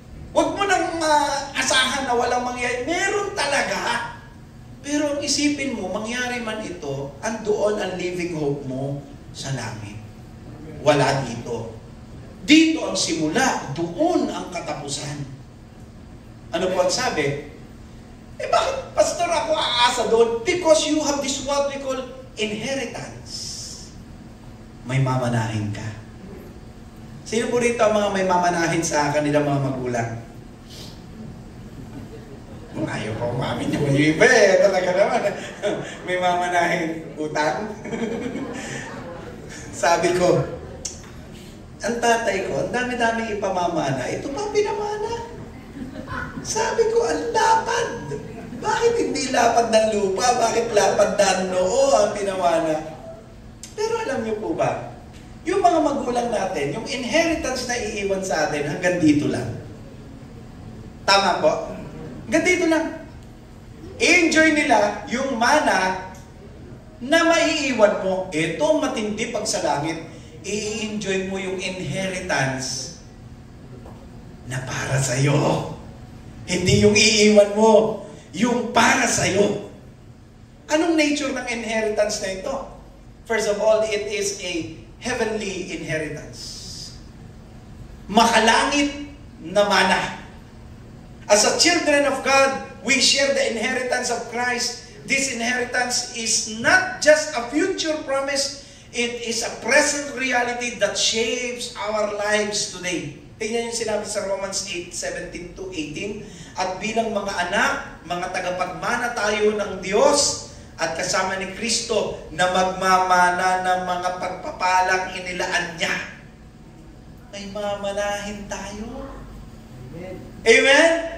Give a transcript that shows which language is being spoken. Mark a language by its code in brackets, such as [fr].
[tl] Huwag mo nang asahan na walang mangyayari. Meron talaga. Pero isipin mo, mangyari man ito, andoon ang living hope mo sa langit. Wala dito. Dito ang simula, doon ang katapusan. Ano po ang sabi? Bakit, Pastor, ako aasa doon? [en] Because you have this what we call inheritance. [tl] May mamanahin ka. Sino po rito ang mga may mamanahin sa kanilang mga magulang? Ayaw pa umamin yung iba eh. Talaga naman. May mamanahin utang. Sabi ko, ang tatay ko, ang dami-daming ipamamana. Ito pa pinamana. Sabi ko, ang lapad. Bakit hindi lapad ng lupa? Bakit lapad ng noo ang pinamana? Pero alam niyo po ba, yung mga magulang natin, yung inheritance na iiwan sa atin, hanggang dito lang. Tama po? Hanggang dito lang. I-enjoy nila yung mana na maiiwan mo. Ito matindi pag sa langit. I-enjoy mo yung inheritance na para sa'yo. Hindi yung iiwan mo. Yung para sa'yo. Anong nature ng inheritance na ito? [en] First of all, it is a heavenly inheritance. [tl] Makalangit na mana. [en] As a children of God, we share the inheritance of Christ. This inheritance is not just a future promise, it is a present reality that shapes our lives today. [tl] Tingnan yung sinabi sa Romans 8:17-18. At bilang mga anak, mga tagapagmana tayo ng Diyos at kasama ni Kristo na magmamana ng mga pagpapalang inilaan niya. May mamanahin tayo. Amen? Amen?